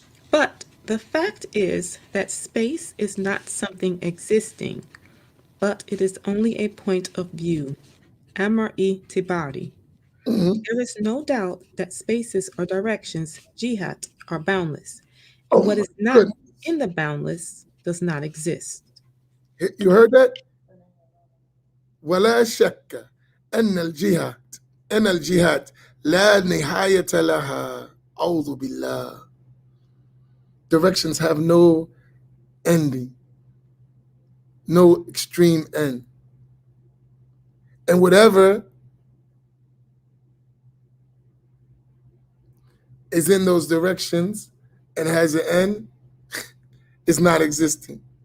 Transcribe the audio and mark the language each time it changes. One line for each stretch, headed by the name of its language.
English: But the fact is that space is not something existing, but it is only a point of view. Amar-i tibari. There is no doubt that spaces or directions, jihad, are boundless. And what is not in the boundless does not exist. You heard that?
Arabic: ولا شك أن الجهاد لا نهاية لها. أعوذ بالله.
English: Directions have no ending, no extreme end. And whatever is in those directions and has an end is not existing.